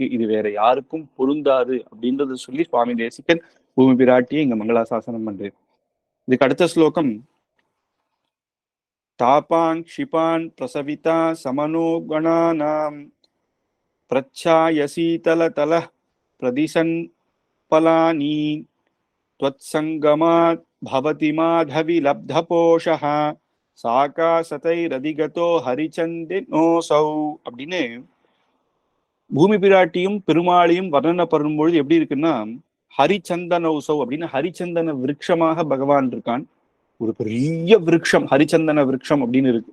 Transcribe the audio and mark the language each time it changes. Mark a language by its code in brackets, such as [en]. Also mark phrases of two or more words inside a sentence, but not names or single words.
[ta] இது வேற யாருக்கும் பொருந்தாது அப்படின்றத சொல்லி சுவாமி தேசிகன் பூமி பிராட்டியை இங்க மங்களாசாசனம் பண்றேன். இதுக்கு அடுத்த ஸ்லோகம், [sa] तापान् क्षिपन् प्रसविता शमनो गणानाम् प्रच्छायशीतल तलं प्रदिशन् फलानि त्वत्सङ्गमात् भवति माधवि लब्धपोषः शाखाशतैरधिगतो हरिचन्दनोऽसौ [ta] அப்படின்னு பூமி பிராட்டியும் பெருமாளையும் வர்ணனை பண்ணும்பொழுது எப்படி இருக்குன்னா, ஹரிச்சந்தனோசௌ அப்படின்னு ஹரிச்சந்தன விருட்சமாக பகவான் இருக்கான். ஒரு பெரிய விருட்சம், ஹரிச்சந்தன விருட்சம் அப்படின்னு இருக்கு.